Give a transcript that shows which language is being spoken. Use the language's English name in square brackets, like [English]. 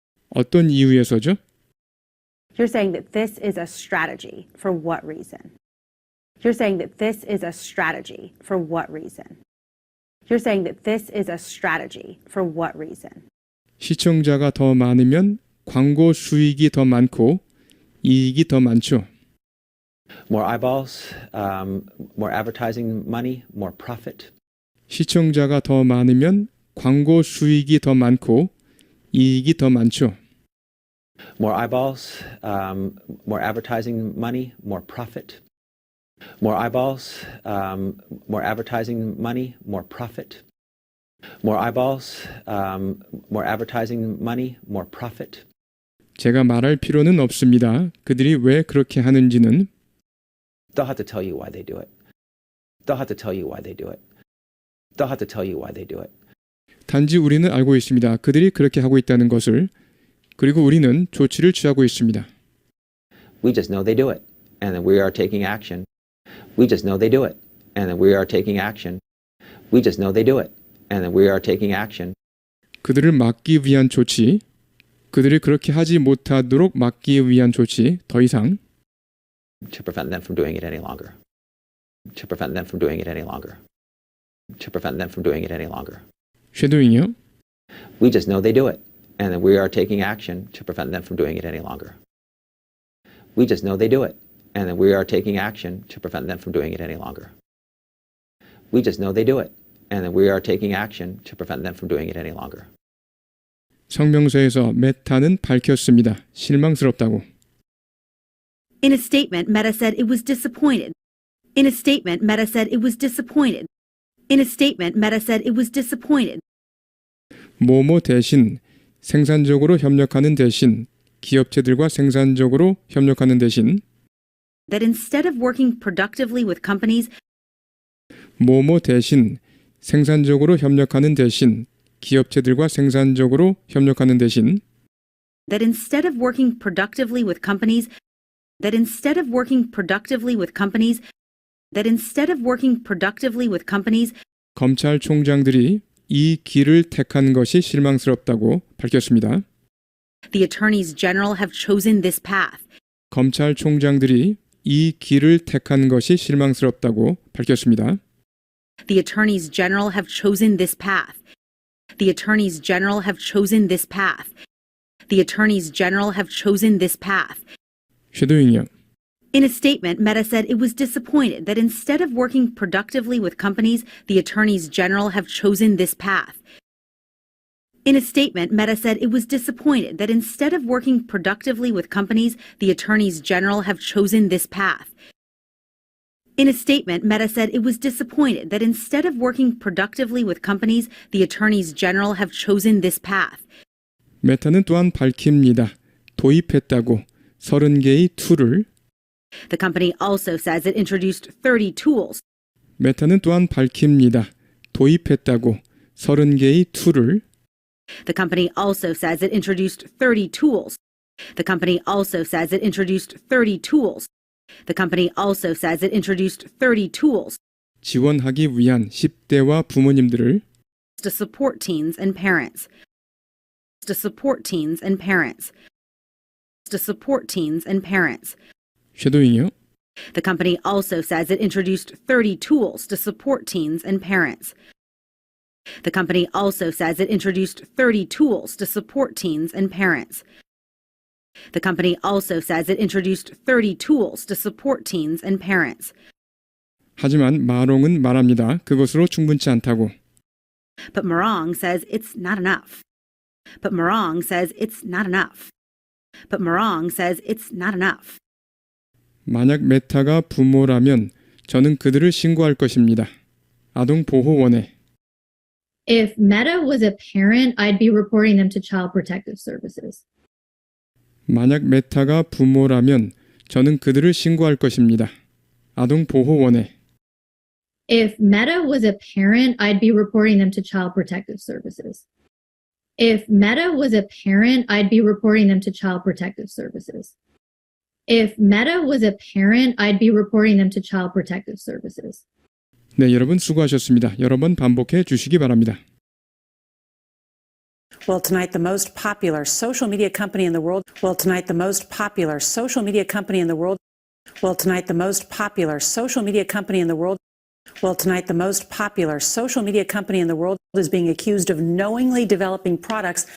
[Korean] 어떤 이유에서죠? [English] You're saying that this is a strategy. For what reason? You're saying that this is a strategy. For what reason? You're saying that this is a strategy. For what reason? [Korean] 시청자가 더 많으면 광고 수익이 더 많고 이익이 더 많죠. [English] More eyeballs, more advertising money, more profit. [Korean] 시청자가 더 많으면 광고 수익이 더 많고 이익이 더 많죠. [English] More eyeballs, more advertising money, more profit. More eyeballs, more advertising money, more profit. More eyeballs, more advertising money, more profit. [Korean] 제가 말할 필요는 없습니다. 그들이 왜 그렇게 하는지는 [English] They'll have to tell you why they do it. They'll have to tell you why they do it. They'll have to tell you why they do it. [Korean] 단지 우리는 알고 있습니다. 그들이 그렇게 하고 있다는 것을. 그리고 우리는 조치를 취하고 있습니다. [English] We just know they do it, and then we are taking action. We just know they do it, and then we are taking action. We just know they do it, and then we are taking action. [Korean] 그들을 막기 위한 조치, 그들이 그렇게 하지 못하도록 막기 위한 조치, 더 이상 [English] To prevent them from doing it any longer. To prevent them from doing it any longer. To prevent them from doing it any longer. [Korean] 쉐도잉이요. [English] We just know they do it, and then we are taking action to prevent them from doing it any longer. We just know they do it, and then we are taking action to prevent them from doing it any longer. We just know they do it, and then we are taking action to prevent them from doing it any longer. [Korean] 성명서에서 메타는 밝혔습니다. 실망스럽다고. [English] In a statement, Meta said it was disappointed. In a statement, Meta said it was disappointed. In a statement, Meta said it was disappointed. [Korean] 모모 대신 생산적으로 협력하는 대신 기업체들과 생산적으로 협력하는 대신 [English] That instead of working productively with companies, [Korean] 모모 대신 생산적으로 협력하는 대신 기업체들과 생산적으로 협력하는 대신 [English] that instead of working productively with companies, that instead of working productively with companies, that instead of working productively with companies, [Korean] 검찰총장들이 이 길을 택한 것이 실망스럽다고 밝혔습니다. [English] the attorneys general have chosen this path. [Korean] 검찰총장들이 이 길을 택한 것이 실망스럽다고 밝혔습니다. [English] The attorneys general have chosen this path. The attorneys general have chosen this path. The attorneys general have chosen this path. [Korean] 쉐도잉이요. [English] In a statement, Meta said it was disappointed that instead of working productively with companies, the attorneys general have chosen this path. In a statement, Meta said it was disappointed that instead of working productively with companies, the attorneys general have chosen this path. In a statement, Meta said it was disappointed that instead of working productively with companies, the attorneys general have chosen this path. [Korean] 메타는 또한 밝힙니다. 도입했다고 30개의 툴을 [English] The company also says it introduced 30 tools. [Korean] 메타는 또한 밝힙니다. 도입했다고 30개의 툴을 [English] The company also says it introduced 30 tools. The company also says it introduced 30 tools. The company also says it introduced 30 tools [Korean] 지원하기 위한 10대와 부모님들을 [English] to support teens and parents. To support teens and parents. To support teens and parents. [Korean] 쉐도잉이요. [English] The company also says it introduced 30 tools to support teens and parents. The company also says it introduced 30 tools to support teens and parents. The company also says it introduced 30 tools to support teens and parents. [Korean] 하지만 마롱은 말합니다. 그것으로 충분치 않다고. [English] But Morong says it's not enough. But Morong says it's not enough. But Morong says it's not enough. [Korean] 만약 메타가 부모라면 저는 그들을 신고할 것입니다. 아동보호원에 [English] If Meta was a parent, I'd be reporting them to Child Protective Services. [Korean] 만약 메타가 부모라면 저는 그들을 신고할 것입니다. 아동보호원에 [English] If Meta was a parent, I'd be reporting them to Child Protective Services. If Meta was a parent, I'd be reporting them to Child Protective Services. If Meta was a parent, I'd be reporting them to Child Protective Services. [Korean] 네, 여러분 수고하셨습니다. 여러 번 반복해 주시기 바랍니다. [English] Well, tonight, the most popular social media company in the world. Well, tonight, the most popular social media company in the world. Well, tonight, the most popular social media company in the world. Well, tonight, the most popular social media company in the world is being accused of knowingly developing products.